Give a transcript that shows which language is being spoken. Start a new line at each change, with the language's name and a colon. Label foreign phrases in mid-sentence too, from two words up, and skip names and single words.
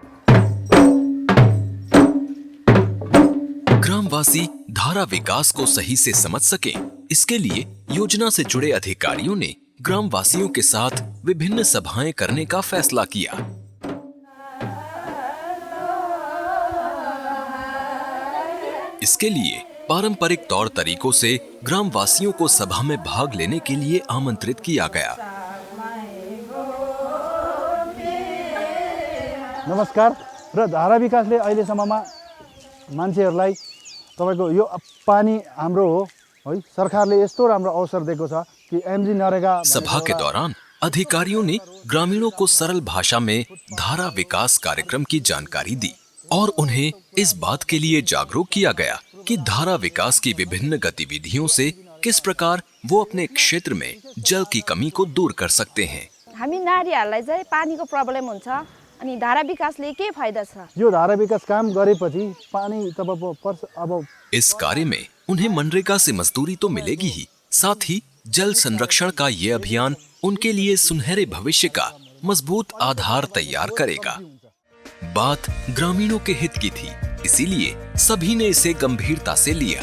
Hindi: ग्रामवासी धारा विकास को सही से समझ सकें, इसके लिए योजना से जुड़े अधिकारियों ने ग्रामवासियों के साथ विभिन्न सभाएं करने का फैसला किया। इसके लिए पारंपरिक तौर तरीकों से ग्रामवासियों को सभा में भाग लेने के लिए आमंत्रित किया गया।
Nepali: नमस्कार। र धारा विकासले अहिलेसम्ममा मान्छेहरूलाई तपाईको यो पानी हाम्रो हो है, सरकारले यस्तो राम्रो अवसर दिएको छ कि एमजी नरेगा।
Hindi: सभा के दौरान अधिकारियों ने ग्रामीणों को सरल भाषा में धारा विकास कार्यक्रम की जानकारी दी और उन्हें इस बात के लिए जागरूक किया गया कि धारा विकास की विभिन्न गतिविधियों से किस प्रकार वो अपने क्षेत्र में जल की कमी को दूर कर सकते हैं।
Nepali: हामी नारीहरूलाई चाहिँ पानीको प्रब्लम हुन्छ, अनि धारा विकासले के फाइदा छ? यो धारा विकास काम गरेपछि पानी अब
Hindi: इस कार्य में उन्हें मनरेगा से मजदूरी तो मिलेगी ही, साथ ही जल संरक्षण का ये अभियान उनके लिए सुनहरे भविष्य का मजबूत आधार तैयार करेगा। बात ग्रामीणों के हित की थी, इसीलिए सभी ने इसे गंभीरता से लिया।